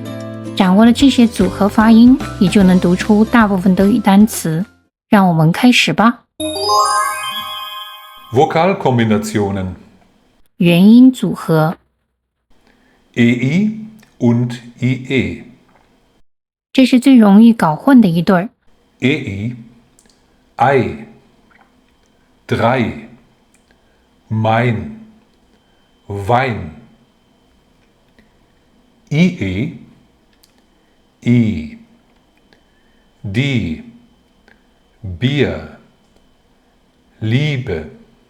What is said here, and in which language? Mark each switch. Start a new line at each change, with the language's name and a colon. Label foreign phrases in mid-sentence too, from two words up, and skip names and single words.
Chinese: 掌握了这些组合发音，你就能读出大部分德语单词。让我们开始吧。
German: Vokalkombinationen
Chinese: 元音组合
German: EI und IE.
Chinese: 这是最容易搞混的一对儿。
German: EI, Ei, drei, mein, Wein. IE, I, die, Bier, Liebe.